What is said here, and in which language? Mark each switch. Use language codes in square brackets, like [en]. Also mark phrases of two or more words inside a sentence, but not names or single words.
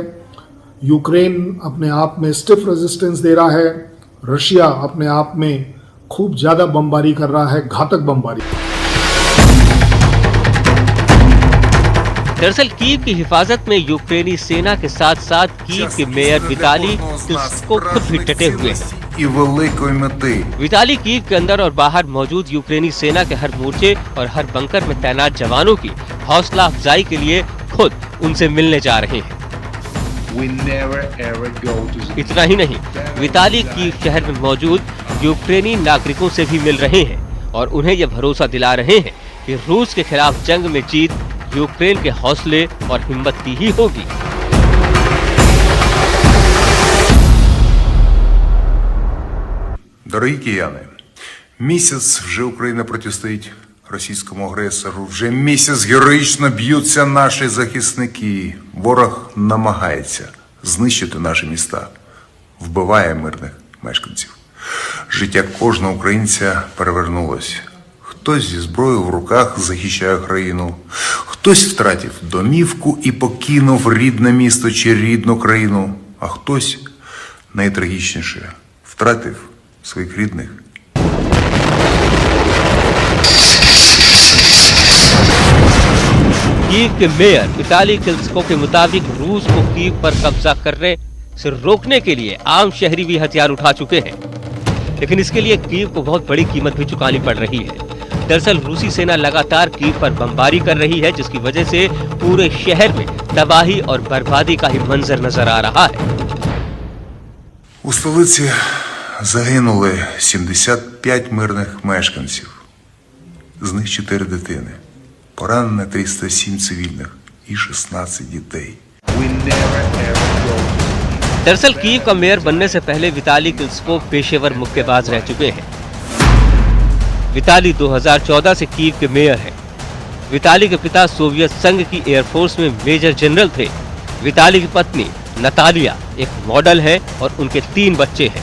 [hi] यूक्रेन अपने आप में [en] stiff resistance [hi] दे रहा है, रशिया अपने आप में खूब ज़्यादा बमबारी कर रहा है, घातक बमबारी। दरअसल कीव की हिफाजत में यूक्रेनी सेना के साथ साथ कीव के मेयर विताली क्लिचको खुद भी डटे हुए हैं। [uk] і великої мети. [hi] विताली कीव के अंदर और बाहर मौजूद यूक्रेनी सेना के हर मोर्चे और हर बंकर में तैनात जवानों की हौसला अफजाई के लिए खुद उनसे मिलने जा रहे हैं। इतना ही नहीं, विताली कीव शहर में मौजूद यूक्रेनी नागरिकों से भी मिल रहे हैं और उन्हें यह भरोसा दिला रहे हैं कि रूस के खिलाफ जंग में जीत यूक्रेन के हौसले और हिम्मत की ही होगी। [uk] Дорогі кияни, місяць вже Україна протистоїть російському агресору. Вже місяць героїчно б'ються наші захисники. Ворог намагається знищити наші міста, вбиває мирних мешканців. Життя кожного українця перевернулось. Хтось зі зброєю в руках захищає країну, хтось втратив домівку і покинув рідне місто чи рідну країну, а хтось, найтрагічніше, втратив своїх рідних. [hi] कीव के मेयर विताली क्लिचको के मुताबिक रूस को कीव पर कब्जा करने से रोकने के लिए आम शहरी भी हथियार उठा चुके हैं, लेकिन इसके लिए कीव को बहुत बड़ी कीमत भी चुकानी पड़ रही है। दरअसल रूसी सेना लगातार कीव पर बमबारी कर रही है, जिसकी वजह से पूरे शहर में तबाही और बर्बादी का ही मंजर नजर आ रहा है। [uk] У столиці загинули 75 мирних мешканців, з них 4 дитини. Поранено 307 цивільних і 16 дітей. [hi] दरअसल कीव का मेयर बनने से पहले विताली क्लिचको पेशेवर मुक्केबाज रह चुके हैं। विताली 2014 से कीव के मेयर हैं। विताली के पिता सोवियत संघ की एयरफोर्स में [en] Major General [hi] थे। विताली की पत्नी नतालिया एक मॉडल है और उनके 3 बच्चे हैं।